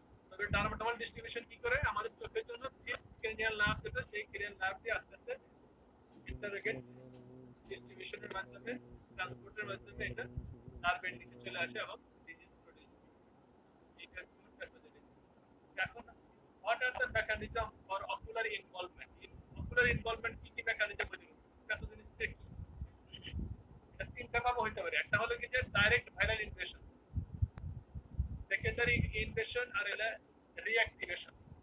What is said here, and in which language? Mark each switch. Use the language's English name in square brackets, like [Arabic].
[Bangla] তবে ডার্মাটোমাল ডিস্ট্রিবিউশন কি করে? আমাদের চোখের জন্য থিক ক্রেনিয়াল নার্ভ যেটা, সেই ক্রেনিয়াল নার্ভ দিয়ে আস্তে আস্তে ইন্টারোগেট ডিস্ট্রিবিউশনের মাধ্যমে, ট্রান্সপোর্টের মাধ্যমে এটা নার্ভের নিচে চলে আসে এবং ডিজিজ প্রোডিউস করে। এইটা হচ্ছে প্যাথোজেনেসিস। এখন [English] what are the mechanism for ocular involvement? [Bangla] Ocular involvement কি কি মেকানিজম হতে পারে? প্যাথোজেনেসিসটা কি? এটা তিনটা ভাবে হতে পারে। একটা হলো কি যে direct viral invasion, secondary invasion আর এলা রিঅ্যাক্টিভেশন।